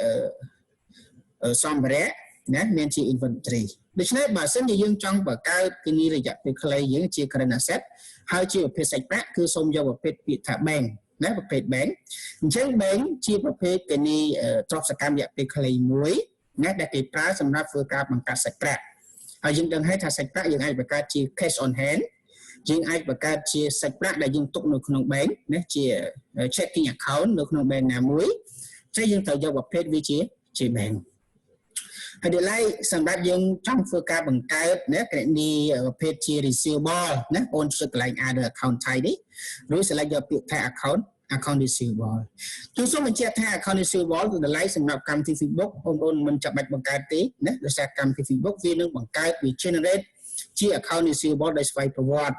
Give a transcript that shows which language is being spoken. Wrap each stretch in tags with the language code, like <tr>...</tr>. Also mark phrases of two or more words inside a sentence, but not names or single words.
<km>សម្ភារៈណាមានជា inventory ដូច្នេះបើសិនជាយើងចង់បង្កើតគណនីរយៈពេលខ្លីយើងជា</km> <en>current asset</en> <km>ហើយជាប្រភេទសាច់ប្រាក់គឺសូមយកប្រភេទពាក្យថា bank ណាប្រភេទ bank អញ្ចឹង bank ជាប្រភេទគណនីទ្រព្យសកម្មរយៈពេលខ្លីមួយណាដែលគេប្រើសម្រាប់ធ្វើការបង្កើតសាច់ប្រាក់ហើយយើងដឹងហើយថាសាច់ប្រាក់ យើងអាចបង្កើតជា</km> <en>cash on hand</en> <km>យើងអាចបង្កើតជាសាច់ប្រាក់ដែលយើងទុកនៅក្នុង bank ណាជា</km> <en>checking account</en> <km>នៅក្នុង bank ណាមួយចឹងយើងត្រូវយកប្រភេទវាជា bank ហើយដល់ឡែកសម្រាប់យើងចង់ធ្វើការបង្កើតណាគណនីប្រភេទជា receivable ណាអូនចុចកន្លែង</km> <en>add account type</en> <km>នេះរួច select យកពាក្យថា</km> <en>account receivable</en> <km>ខ្ញុំសូមបញ្ជាក់ថា</km> <en>account receivable</en> <km>គឺតម្លៃសម្រាប់កម្មវិធី QuickBooks បងប្អូនមិនចាំបាច់បង្កើតទេណាដោយសារកម្មវិធី QuickBooks វានឹងបង្កើតវា generate ជា</km> <en>account receivable</en> <km>ដោយស្វ័យប្រវត្តិ</km>